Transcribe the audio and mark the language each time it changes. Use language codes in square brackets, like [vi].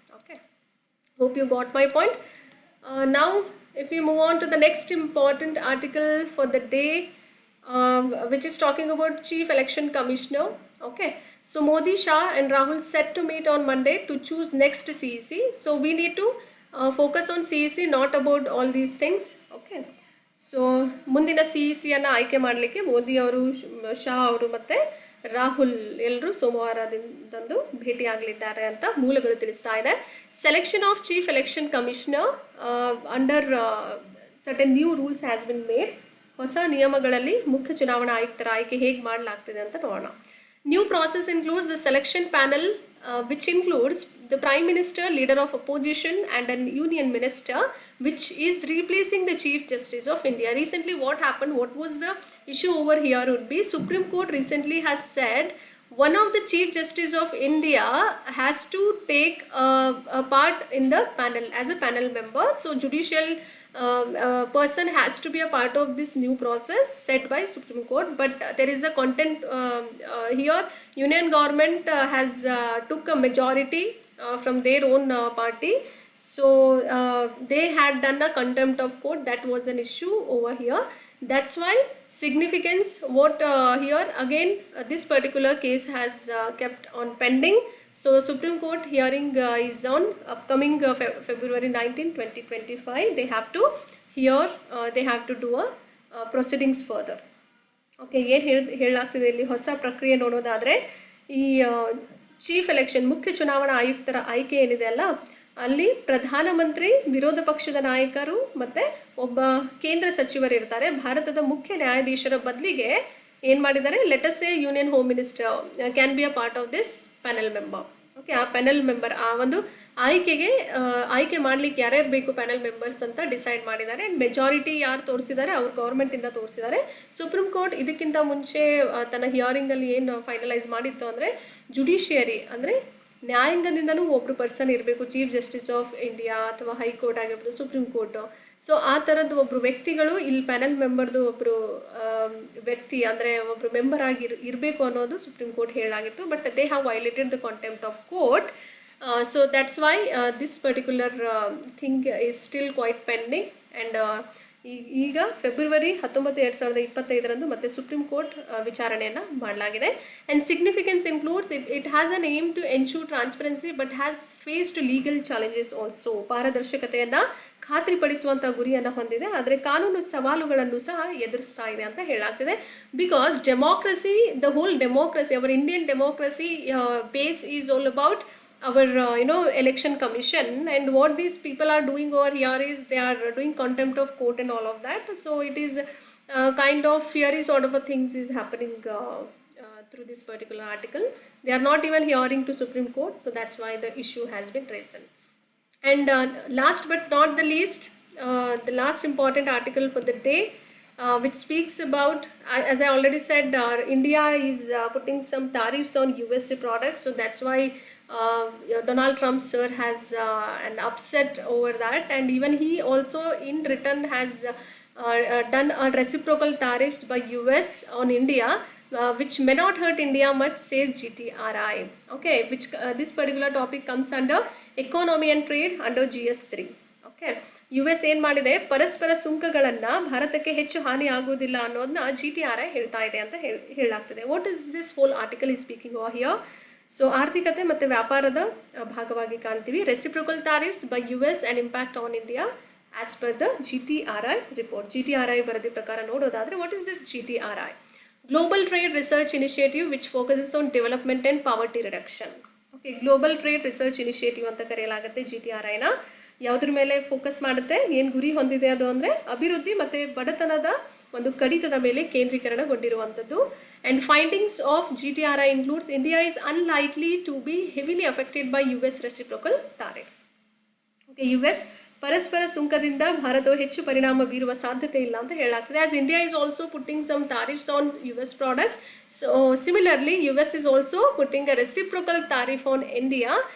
[en] Okay, hope you got my point. Now if we move on to the next important article for the day, which is talking about Chief Election Commissioner. Okay, so Modi, Shah and Rahul set to meet on Monday to choose next CEC. So we need to focus on CEC, not about all these things. Okay, so [kn] ಮುಂದಿನ CECಯನ್ನು ಆಯ್ಕೆ ಮಾಡಲಿಕ್ಕೆ ಮೋದಿ ಅವರು, ಶಾ ಅವರು ಮತ್ತು ರಾಹುಲ್ ಎಲ್ಲರೂ ಸೋಮವಾರದಂದು ಭೇಟಿಯಾಗಲಿದ್ದಾರೆ ಅಂತ ಮೂಲಗಳು ತಿಳಿಸ್ತಾ ಇದೆ. [en] Selection of chief election commissioner under certain new rules has been made. [kn] ಹೊಸ ನಿಯಮಗಳಲ್ಲಿ ಮುಖ್ಯ ಚುನಾವಣಾ ಆಯುಕ್ತರ ಆಯ್ಕೆ ಹೇಗೆ ಮಾಡಲಾಗ್ತಿದೆ ಅಂತ ನೋಡೋಣ. [en] New process includes the selection panel which includes the Prime Minister, Leader of Opposition and an Union Minister, which is replacing the Chief Justice of India. Recently what happened, what was the issue over here would be, Supreme Court recently has said one of the Chief Justice of India has to take a part in the panel as a panel member. So judicial person has to be a part of this new process set by Supreme Court. But there is a content here. Union government has took a majority from their own party So they had done a contempt of court. That was an issue over here. That's why significance what here again this particular case has kept on pending. So Supreme Court hearing is on upcoming February 19, 2025. They have to hear, they have to do a proceedings further. [kn] Okay, ಏನು ಹೇಳಲಾಗ್ತಿದೆ ಇಲ್ಲಿ ಹೊಸ ಪ್ರಕ್ರಿಯೆ ನೋಡೋದಾದರೆ, ಈ chief election ಮುಖ್ಯ ಚುನಾವಣಾ ಆಯುಕ್ತರ ಆಯ್ಕೆ ಏನಿದೆ ಅಲ್ಲ, ಅಲ್ಲಿ ಪ್ರಧಾನಮಂತ್ರಿ, ವಿರೋಧ ಪಕ್ಷದ ನಾಯಕರು ಮತ್ತು ಒಬ್ಬ ಕೇಂದ್ರ ಸಚಿವರು ಇರ್ತಾರೆ. ಭಾರತದ ಮುಖ್ಯ ನ್ಯಾಯಾಧೀಶರ ಬದಲಿಗೆ ಏನು ಮಾಡಿದ್ದಾರೆ, [en] Let's a union home minister can be a part of this panel member. [kn] Okay, ಆ ಪ್ಯಾನೆಲ್ ಮೆಂಬರ್ ಆ ಒಂದು ಆಯ್ಕೆಗೆ ಆಯ್ಕೆ ಮಾಡಲಿಕ್ಕೆ ಯಾರ್ಯಾರು ಬೇಕು ಪ್ಯಾನೆಲ್ ಮೆಂಬರ್ಸ್ ಅಂತ ಡಿಸೈಡ್ ಮಾಡಿದ್ದಾರೆ. ಆ್ಯಂಡ್ ಮೆಜಾರಿಟಿ ಯಾರು ತೋರಿಸಿದ್ದಾರೆ, ಅವ್ರು ಗೌರ್ಮೆಂಟಿಂದ ತೋರಿಸಿದ್ದಾರೆ. ಸುಪ್ರೀಂ ಕೋರ್ಟ್ ಇದಕ್ಕಿಂತ ಮುಂಚೆ ತನ್ನ ಹಿಯರಿಂಗಲ್ಲಿ ಏನು ಫೈನಲೈಸ್ ಮಾಡಿತ್ತು ಅಂದರೆ, ಜುಡಿಷಿಯರಿ ಅಂದರೆ ನ್ಯಾಯಾಂಗದಿಂದನೂ ಒಬ್ಬರು ಪರ್ಸನ್ ಇರಬೇಕು, ಚೀಫ್ ಜಸ್ಟಿಸ್ ಆಫ್ ಇಂಡಿಯಾ ಅಥವಾ ಹೈಕೋರ್ಟ್ ಆಗಿರ್ಬೋದು, ಸುಪ್ರೀಂ ಕೋರ್ಟು. ಸೊ ಆ ಥರದ್ದು ಒಬ್ಬರು ವ್ಯಕ್ತಿಗಳು ಇಲ್ಲಿ ಪ್ಯಾನೆಲ್ ಮೆಂಬರ್ದು ಒಬ್ಬರು ವ್ಯಕ್ತಿ ಅಂದರೆ ಒಬ್ಬರು ಮೆಂಬರ್ ಆಗಿ ಇರಬೇಕು ಅನ್ನೋದು supreme court ಹೇಳಾಗಿತ್ತು. [en] But they have violated the contempt of court. So that's why this particular thing is still quite pending. [kn] And ಈಗ ಫೆಬ್ರವರಿ 19, 2025 ಮತ್ತೆ ಸುಪ್ರೀಂ ಕೋರ್ಟ್ ವಿಚಾರಣೆಯನ್ನು ಮಾಡಲಾಗಿದೆ. [en] And significance includes it has an aim to ensure transparency but has faced legal challenges also. [kn] ಪಾರದರ್ಶಕತೆಯನ್ನು ಖಾತ್ರಿಪಡಿಸುವಂಥ ಗುರಿಯನ್ನು ಹೊಂದಿದೆ, ಆದರೆ ಕಾನೂನು ಸವಾಲುಗಳನ್ನು ಸಹ ಎದುರಿಸ್ತಾ ಇದೆ ಅಂತ ಹೇಳಲಾಗ್ತಿದೆ. [en] Because democracy, the whole democracy, our Indian democracy base is all about our election commission, and what these people are doing over here is they are doing contempt of court and all of that. So it is kind of fiery sort of a things is happening through this particular article. They are not even hearing to Supreme Court, so that's why the issue has been raised. And last but not the least, the last important article for the day, which speaks about, as I already said, India is putting some tariffs on USA products. So that's why Donald Trump sir has an upset over that, and even he also in return has done a reciprocal tariffs by US on India, which may not hurt India much, says GTRI. Okay, which this particular topic comes under economy and trade under GS3. [kn] Okay, US ಏನು ಮಾಡಿದೆ, ಪರಸ್ಪರ ಸುಂಕಗಳನ್ನು ಭಾರತಕ್ಕೆ ಹೆಚ್ಚು ಹಾನಿ ಆಗುವುದಿಲ್ಲ ಅನ್ನೋದನ್ನ GTRI ಹೇಳ್ತಾ ಇದೆ ಅಂತ ಹೇಳಲಾಗ್ತದೆ. [en] What is this whole article is speaking over here? [kn] So ಆರ್ಥಿಕತೆ ಮತ್ತು ವ್ಯಾಪಾರದ ಭಾಗವಾಗಿ ಕಾಣ್ತೀವಿ. [en] Reciprocal tariffs by US and impact on India as per the GTRI report. [kn] GTRI ವರದಿ ಪ್ರಕಾರ ನೋಡೋದಾದರೆ, [en] What is this GTRI? Global trade research initiative which focuses on development and poverty reduction. [kn] Okay, global trade research initiative ಅಂತ ಕರೆಯಲಾಗುತ್ತೆ GTRIನ. ಯಾವುದ್ರ ಮೇಲೆ focus ಮಾಡುತ್ತೆ, ಏನು ಗುರಿ ಹೊಂದಿದೆ ಅದು ಅಂದರೆ ಅಭಿವೃದ್ಧಿ ಮತ್ತು ಬಡತನದ ಒಂದು ಕಡಿತದ ಮೇಲೆ ಕೇಂದ್ರೀಕರಣಗೊಂಡಿರುವಂಥದ್ದು. [en] And findings of GTRI includes India is unlikely to be heavily affected by US reciprocal tariff. [kn] Okay, US ಪರಸ್ಪರ ಸುಂಕದಿಂದ ಭಾರತವು ಹೆಚ್ಚು ಪರಿಣಾಮ ಬೀರುವ ಸಾಧ್ಯತೆ ಇಲ್ಲ ಅಂತ ಹೇಳಲಾಗ್ತದೆ. [en] As India is also putting some tariffs on US products. So similarly US is also putting a reciprocal tariff on India.